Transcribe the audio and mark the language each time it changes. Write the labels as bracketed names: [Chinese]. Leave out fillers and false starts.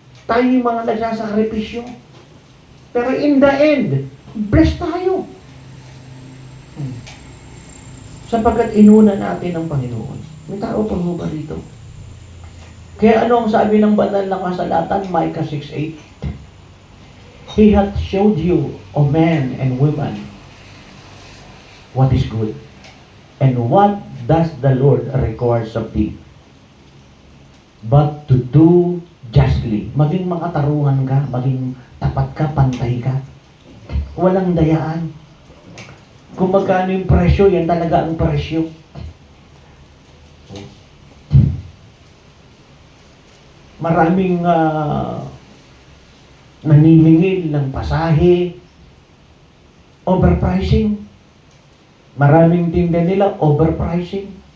[Filipino] Tayo yung mga nagsasakripisyo. Pero [English] in the end, [Filipino] blessed tayo. Sapagkat inuna natin ang Panginoon. May tao pa ba rito? Kaya ano ang sabi ng banal na kasalatan, Micah 6:8? [English] He hath showed you, O men and women, what is good, and what does the Lord requires of thee, but to do justly. [Filipino] Maging makatarungan ka, maging tapat ka, pantay ka. Walang dayaan. Kung magkano yung presyo, yan talaga ang presyo. Maraming naniningil ng pasahe, overpricing. Maraming tinda nila, overpricing.